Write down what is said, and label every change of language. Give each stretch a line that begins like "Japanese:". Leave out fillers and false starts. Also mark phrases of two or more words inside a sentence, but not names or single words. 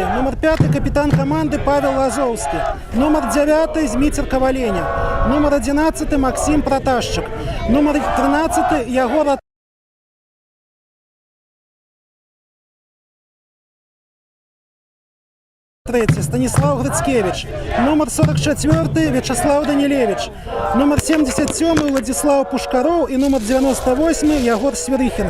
Belarusian: Нумар 5 капітан каманды Павел Лазовскі. Нумар 9 Зміцер Каваленя. Нумар 11 Максим Проташчык. Нумар 13 Ягор Станислав Грицкевич.
Russian: Номер 44 Вячеслав Данилевич. Номер 77 Владислав Пушкаров и номер 98 Ягор Сверихин.